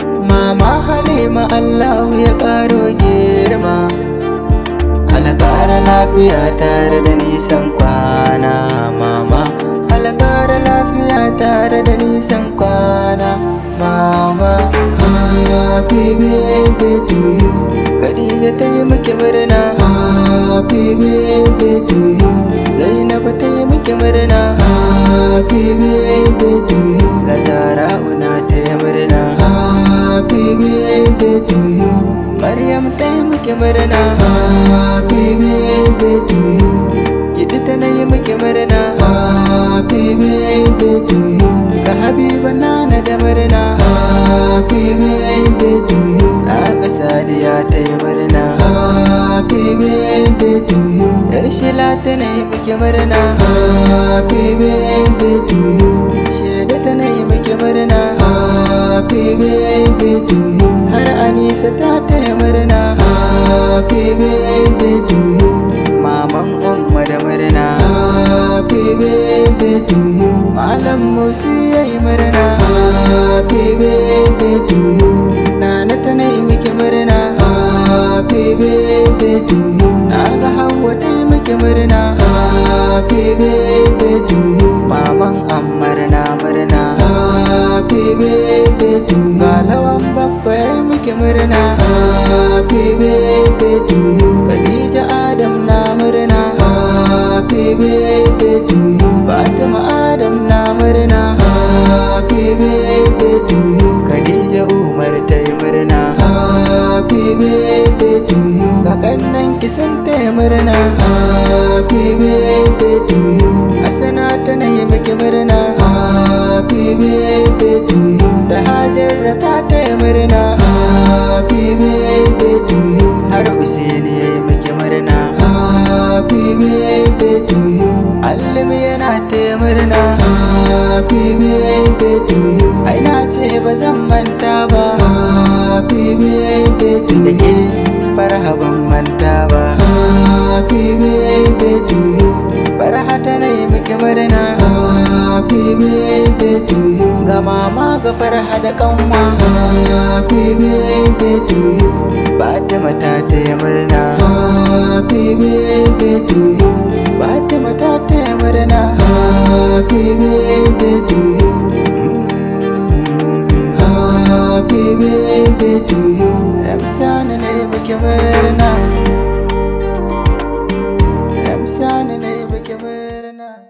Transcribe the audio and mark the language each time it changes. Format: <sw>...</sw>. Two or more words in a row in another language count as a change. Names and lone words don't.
<ha>Mama Halima Allahu ya ƙaro girma. Allah ƙara lafiya tare da nisan kwana, Mama. Allah ƙara lafiya tare da nisan kwana, Mama.</ha> <en>Happy birthday to you.</en> <ha>Khadija ta yi miki murna.</ha> <en>Happy birthday to you.</en> <ha>Zainab ta yi miki murna.</ha> <en>Happy birthday to you.</en> <ha>Ga Zara'u na ta yi murna.</ha> <en>Happy birthday to you.</en> <ha>Maryam ta yi miki murna.</ha> <en>Happy birthday to you.</en> <ha>Yadda ta na yi miki murna.</ha> <en>Happy birthday to you.</en> <ha>Ga Habiba Nana da murna.</ha> <en>Happy birthday to you.</en> <ha>Ga Sadiya ta yi murna.</ha> <en>Happy birthday to you.</en> <ha>Yar Shila ta na yi miki murna.</ha> <en>Happy birthday to you.</en> <ha>Sheda ta na yi miki murna.</ha> <en>Happy birthday to you.</en> <ha>Har Anisa ta taya murna.</ha> <en>Happy birthday to you.</en> <ha>Maman Umma da murna.</ha> <en>Happy birthday to you.</en> <ha>Malam Musi ya yi murna.</ha> <en>Happy birthday to you.</en> <ha>Nana ta na yi miki murna.</ha> <en>Happy birthday to you.</en> <ha>Na ga Hauwa ta yi miki murna.</ha> <en>Happy birthday to you.</en> <ha>Maman Ammar na murna.</ha> <en>Happy birthday to you.</en> <ha>Ga Lawan Baffa ya yi miki murna.</ha> <en>Happy birthday to you.</en> <ha>Khadija Adam na murna.</ha> <en>Happy birthday to you.</en> <ha>Fatima Adam na murna.</ha> <en>Happy birthday to you.</en> <ha>Khadija Umar ta yi murna.</ha> <en>Happy birthday to you.</en> <ha>Ga kannan ki sun taya murna.</ha> <en>Happy birthday to you.</en> <ha>Asana ta na yi miki murna.</ha> <en>Happy birthday to you.</en> <ha>Da Hajara ta taya murna.</ha> <en>Happy birthday to you.</en> <ha>Har Usaini ya yi miki murna.</ha> <en>Happy birthday to you.</en> <ha>Allim yana taya murna.</ha> <en>Happy birthday to you.</en> <ha>Ai na ce ba zan manta ta ba.</ha> <en>Happy birthday to you.</en> <ha>Da ke Farha ban manta ba.</ha> <en>Happy birthday to you.</en> <ha>Farha ta na yi miki murna.</ha> <en>Happy birthday to you.</en> <ha>Ga mama ga Farha da kanwa.</ha> <en>Happy birthday to you.</en> <ha>Fatima ta taya murna.</ha> <en>Happy birthday to you.</en> <ha>Fatima ta taya murna.</ha> <en>Happy birthday to you. Happy birthday to you.</en> <ha>M Sani na yi miki murna. M Sani na yi miki murna.</ha>